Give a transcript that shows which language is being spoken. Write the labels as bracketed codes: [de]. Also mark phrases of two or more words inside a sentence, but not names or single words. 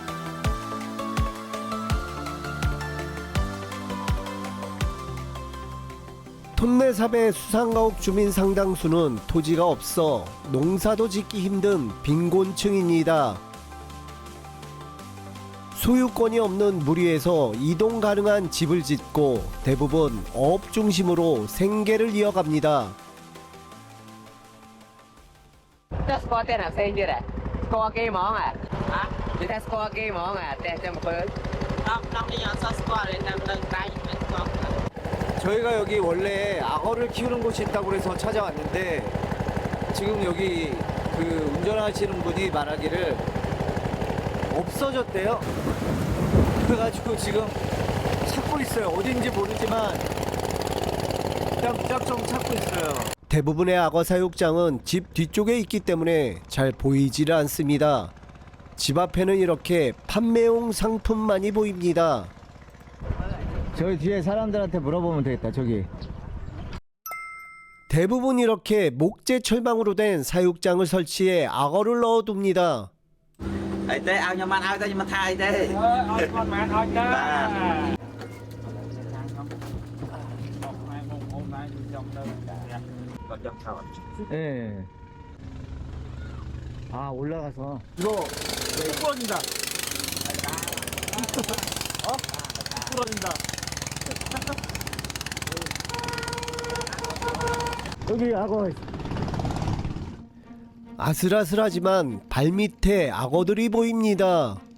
[ko] 톤레삽의 수상가옥 주민 상당수는 토지가 없어 농사도 짓기 힘든 빈곤층입니다. 소유권이 없는 무리에서 이동 가능한 집을 짓고 대부분 어업 중심으로 생계를 이어갑니다. [km] ស្គាល់តែអ្នកផ្សេងទៀតហ៎ស្គាល់គេហ្មងហ៎និយាយថាស្គាល់គេហ្មងហ៎តែចាំមើលដល់នេះអត់ស្គាល់ទេតែមិនដឹងមិនស្គាល់ [ko] 저희가 여기 원래 악어를 키우는 곳이 있다고 그래서 찾아왔는데 지금 여기 그 운전하시는 분이 말하기를 없어졌대요. 그래가지고 지금 찾고 있어요. 어딘지 모르지만 그냥 무작정 찾고 있어요. 대부분의 악어 사육장은 집 뒤쪽에 있기 때문에 잘 보이질 않습니다. 집 앞에는 이렇게 판매용 상품만이 보입니다. 저기 뒤에 사람들한테 물어보면 되겠다. 저기. 대부분 이렇게 목재 철망으로 된 사육장을 설치해 악어를 넣어둡니다. [km] អីទេឲ្យខ្ញុំបានឲ្យតែខ្ញុំមិនថាអីទេឲ្យគាត់បានឲ្យទៅបាទ [ko] 예. 아 올라가서 이거 부러진다 부러진다 여기 악어. 아슬아슬하지만 발밑에 악어들이 보입니다.